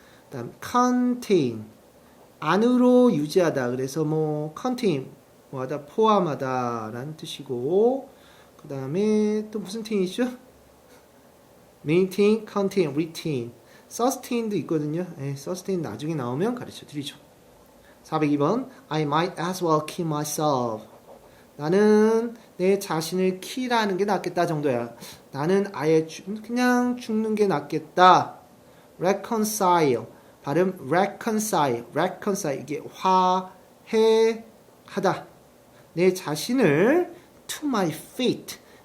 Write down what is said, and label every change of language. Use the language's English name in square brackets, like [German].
[Korean] 그다음 contain. 안으로 유지하다. 그래서 뭐 contain 뭐하다 포함하다라는 뜻이고 그다음에 또 무슨 tain이죠? maintain, contain, retain. sustain도 있거든요. sustain 나중에 나오면 가르쳐 드리죠. [English] 402번 I might as well kill myself. [Korean] 나는 내 자신을 kill하는 게 낫겠다 정도야. 나는 아예 그냥 죽는 게 낫겠다. reconcile. 발음 reconcile. 이게 화해하다. 내 자신을 to my fate.